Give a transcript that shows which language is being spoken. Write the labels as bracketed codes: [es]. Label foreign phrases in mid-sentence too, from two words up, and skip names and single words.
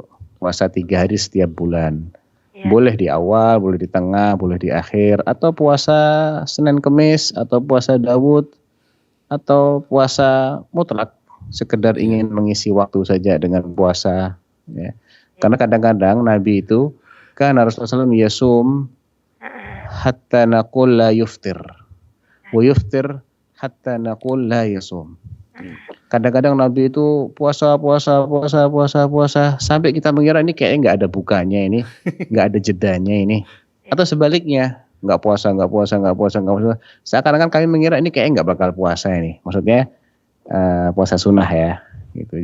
[id] Puasa 3 hari setiap bulan. Boleh di awal, boleh di tengah, boleh di akhir, atau puasa Senin Kemis, atau puasa Daud, atau puasa mutlak. Sekedar ingin mengisi waktu saja dengan puasa. Ya. Karena kadang-kadang Nabi itu kan Rasulullah SAW [ar] يصوم حتى نقول لا يفطر، ويفطر حتى نقول لا يصوم. [id] Kadang-kadang Nabi itu puasa sampai kita mengira ini kayaknya nggak ada bukanya ini, nggak ada jedanya ini, atau sebaliknya nggak puasa. Seakan-akan kami mengira ini kayaknya nggak bakal puasa ini, maksudnya puasa sunnah ya, gitu.